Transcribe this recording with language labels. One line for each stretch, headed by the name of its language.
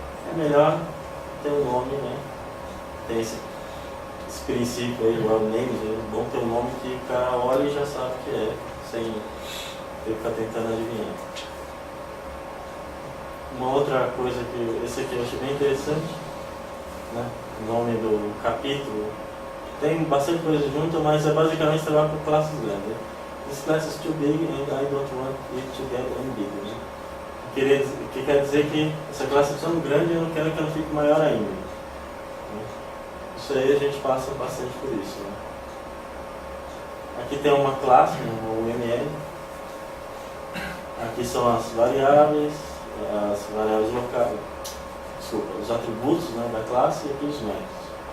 Portuguese: É melhor ter um nome, né? Tem esse princípio aí, o names, é bom ter um nome que o cara olha e já sabe o que é, sem ter que ficar tentando adivinhar. Uma outra coisa esse aqui eu achei bem interessante, né? O nome do capítulo tem bastante coisa junto, mas é basicamente trabalhar com classes grandes. Né?
English: This class is too big and I don't want it to get any bigger.
Portuguese: Né? Que quer dizer que essa classe é tão grande e eu não quero que ela fique maior ainda. Isso aí a gente passa bastante por isso. Né? Aqui tem uma classe, um UML. Aqui são as variáveis locais, os atributos, né, da classe e aqui os métodos.